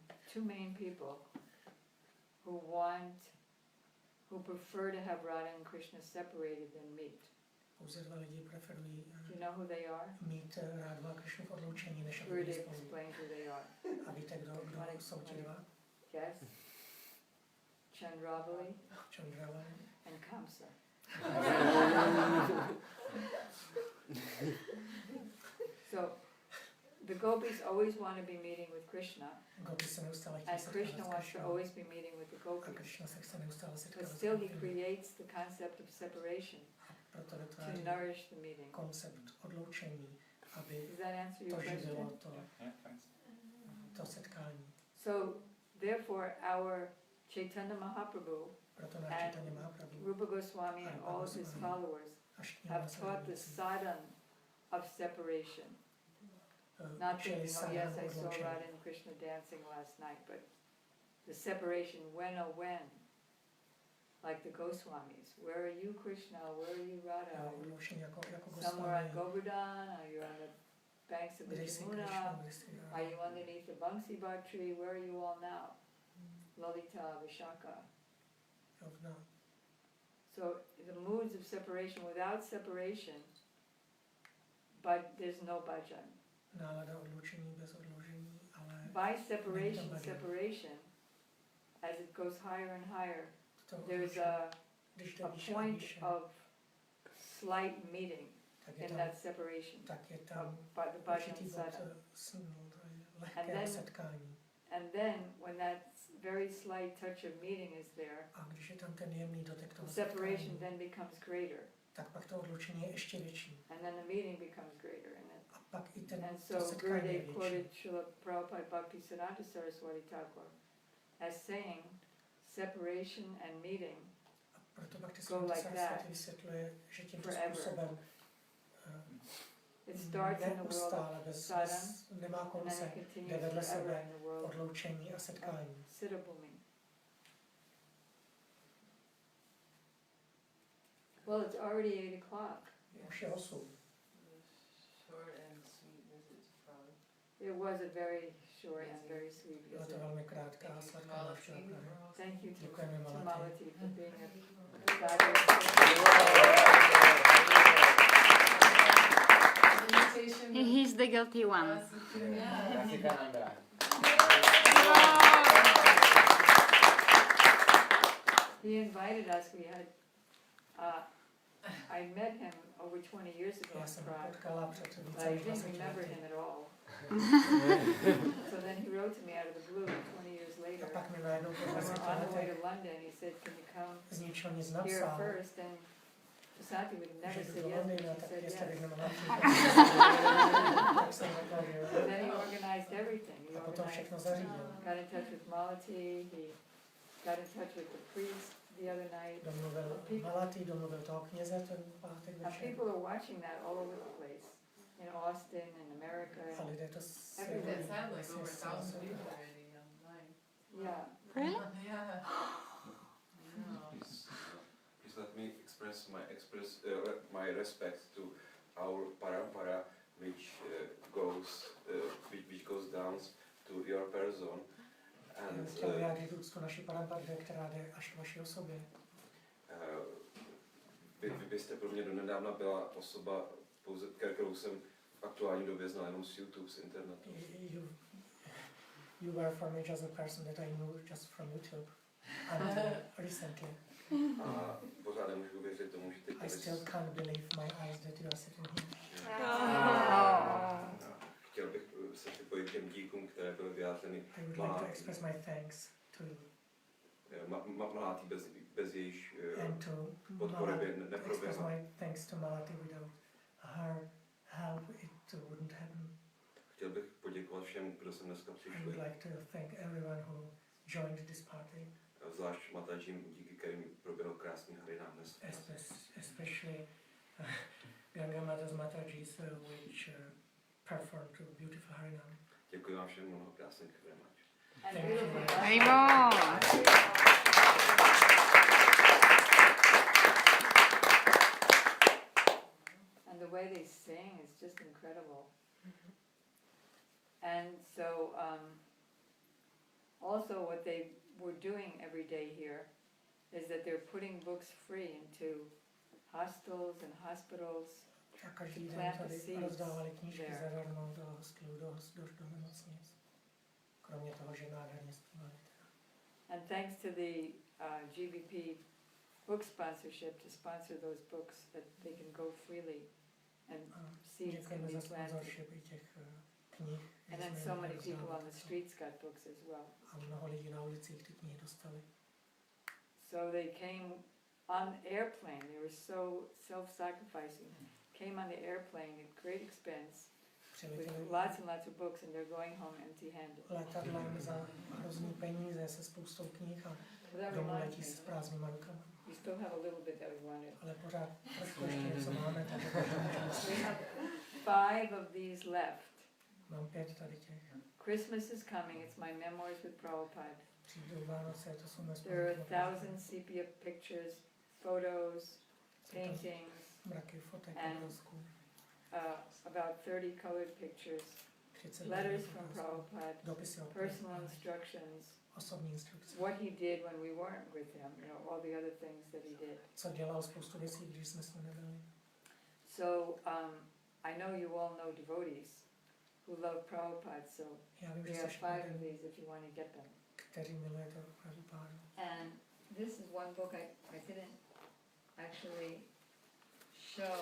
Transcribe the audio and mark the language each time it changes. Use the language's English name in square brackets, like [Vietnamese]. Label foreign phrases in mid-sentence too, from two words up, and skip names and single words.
[English] 2 main people, who prefer to have Radha and Krishna separated than meet. [Czech] pouze 2 lidi preferují [English] Do you know who they are? [Czech] mít Rádhu a Krišnu v odloučení, než aby Gurudev byli spolu. [English] explained who they are. [Czech] A víte, kdo jsou ti 2? [English] Yes? Chandravali Chandravali and Kamsa. So, the gopis always want to be meeting with Krishna, [Czech] Gopi se neustále chtějí [English] and [Czech] setkávat Krishna s [English] wants to [Czech] Krišnou. [English] always be meeting with the [Czech] A [English] gopis. [Czech] Krišna se chce neustále [English] But [Czech] setkávat s [English] still he [Czech] Gopimi. [English] creates the concept of separation [Czech] Proto [English] to [Czech] vytváří [English] nourish the meeting. [Czech] koncept odloučení, aby [English] Does that answer your [Czech] to živilo [English] question? Yeah, thanks. [Czech] to setkání. [English] So, therefore, our Chaitanya Mahaprabhu [Czech] Proto náš [English] And Chaitanya Mahaprabhu Rupa Goswami and all of his followers [Czech] až [English] have taught the sadhan of separation. Not that, yes, I saw Radha and Krishna dancing last night, but the separation, when oh when. Like the Goswamis. Where are you, Krishna? Where are you, Radha? [Czech] odloučení jako [English] Somewhere on [Czech] Goswami. [English] Govardhan? Are you on the banks of the [Czech] Kde jsi [English] Yamuna? [Czech] Krišna, kde jsi [English] Are you underneath the Bangsi Bar tree? Where are you all now? Lalita, Vishaka. [Czech] Rovna. [English] So the moods of separation, without separation, but there's no bhajan. [Czech] Nálada odloučení bez odloužení, ale [English] By separation, as it goes higher and higher, [Czech] to [English] there's odloučení, když to a [Czech] výše a [English] point [Czech] výše, [English] of slight meeting [Czech] tak je [English] in [Czech] tam, [English] that separation [Czech] tak je tam [English] by the bhajan [Czech] určitý bod [English] sadhana. [Czech] lehkého [English] then- [Czech] setkání. [English] And then when that very slight touch of meeting is there, [Czech] A když je tam ten jemný dotek [English] the [Czech] toho [English] separation [Czech] setkání, [English] then becomes greater. [Czech] tak pak to odloučení je ještě větší. [English] And then the meeting becomes greater. [Czech] A pak i ten, [English] And [Czech] to [English] so [Czech] setkání je [English] Gurudev [Czech] větší. [English] quoted Srila Prabhupády Bhaktivédanty Saraswati Thakur as saying, separation and meeting [Czech] A proto pak ty [English] go like [Czech] Saraswati [English] that [Czech] vysvětluje, že tímto [English] forever. [Czech] způsobem [English] it starts in the world [Czech] neustále, [English] of [Czech] bez, [English] sadhana, [Czech] nemá [English] and then [Czech] konce, [English] it [Czech] jde [English] continues [Czech] vedle [English] forever [Czech] sebe [English] in the world [Czech] odloučení a [English] of [Czech] setkání. [English] Siddhabhumi. Well, it's already 8 o'clock. [Czech] Už je 8. [English] Short and sweet. It was a very short and very sweet [Czech] Byla to [English] visit. [Czech] velmi krátká a sladká návštěva Prahy. [English] Thank you to [Czech] Děkujeme Malati. [English] Malati for being a fabulous. He's the guilty one. He invited us. We had. I met him over 20 years ago [Czech] Já [English] in [Czech] jsem ho [English] Prague. [Czech] potkala před [English] But [Czech] více [English] I [Czech] než [English] didn't [Czech] 20 [English] remember [Czech] lety. [English] him at all. So then he wrote to me out of the blue 20 years [Czech] A [English] later. [Czech] pak mi najednou po [English] We [Czech] 20 [English] were on the way [Czech] letech [English] to London. He said, "Can you come [Czech] z ničeho nic [English] here [Czech] napsal, [English] first?" And Susanti would never [Czech] že [English] say [Czech] jdu do [English] yes, but [Czech] Londýna, [English] she [Czech] tak [English] said [Czech] jestli [English] yes. [Czech] bych nemohla přijít. Tak jsem řekla, že [English] And [Czech] jo. [English] then he organized everything. He [Czech] A potom [English] organized, [Czech] všechno zařídil. [English] got in touch with Malati. He got in touch with the priest the other night. [Czech] Domluvil Malati, domluvil toho kněze ten pátek [English] And [Czech] večer. [English] people are watching that all over the place. In Austin and America. [Czech] A [English] And, [Czech] lidé to [English] That sounds like over 1,000 [Czech] sledují. [English] people already online. yeah. Really? Yeah. Please let me express my respect to our parampara, which goes down to your person, and [Czech] Chtěl vyjádřit úctu naší parampaře, která jde až k vaší osobě. vy byste pro mě donedávna byla osoba, pouze, kterou jsem v aktuální době znal jenom z YouTube, z internetu. [English] You were for me just a person that I knew just from YouTube until recently. [Czech] A pořád nemůžu uvěřit tomu, že teď [English] I still can't believe my eyes that you are sitting here. [Czech] Chtěl bych se připojit k těm díkům, které byly vyjádřeny [English] I would like to express my thanks to [Czech] Malati, bez jejíž [English] and to [Czech] podpory by [English] Malati, express [Czech] neproběhla. [English] my thanks to Malati. Without her help, it wouldn't happen. [Czech] Chtěl bych poděkovat všem, kdo sem dneska [English] I would [Czech] přišli, [English] like to thank everyone who joined this party, [Czech] zvlášť Matajím, díky kterým proběhl krásný harinám dnes. [English] especially Ganga Mata's Matajis, which performed a beautiful harinam. [Czech] Děkuji vám všem mnohokrát, [English] thank you very much. And Thank beautiful. you. Arrivo! And the way they sing is just incredible. And so, also what they were doing every day here is that they're putting books free into hostels and hospitals. [Czech] A každý den tady rozdávali knížky zadarmo do hostelů, do nemocnic. Kromě toho, že nádherně zpívali. [English] And thanks to the GBP book sponsorship to sponsor those books that they can go freely and seeds can [Czech] Děkujeme [English] be [Czech] za [English] planted. [Czech] sponsorship i těch knih. [English] And then so many people on the streets got books as well. [Czech] A mnoho lidí na ulicích ty knihy dostali. [English] So they came on airplane. They were so self-sacrificing. Came on the airplane at great expense with lots and lots of books, and they're going home empty-handed. [Czech] Letadlem za hrozný peníze se spoustou knih a [English] So that [Czech] domů [English] reminds [Czech] letí s [English] me, [Czech] prázdnýma rukama. [English] we still have a little bit that we wanted. [Czech] Ale pořád trošku ještě něco máme, takže [English] We have 5 of these left. [Czech] mám 5 tady těch. [English] Christmas is coming. It's my memoirs with Prabhupada. [Czech] Přijdou Vánoce, to jsou mé [English] There are [Czech] vzpomínky. [English] 1,000 sepia pictures, photos, paintings, [Czech] Mraky fotek, [English] and [Czech] obrázků. [English] about 30 colored pictures, [Czech] 30 [English] letters from [Czech] obrázků, [English] Prabhupada, [Czech] dopisy od [English] personal [Czech] Prabhupády, [English] instructions, [Czech] osobní instrukce. [English] what he did when we weren't with him, you know, all the other things that he did. [Czech] Co dělal, spoustu věcí, když jsme s ním nebyli. [English] So I know you all know devotees who love Prabhupada, so [Czech] Já vím, [English] we [Czech] že [English] have [Czech] jste [English] 5 of [Czech] všichni, [English] these if you want to get them. [Czech] kteří milujete Prabhupádu. [English] And this is one book I didn't actually show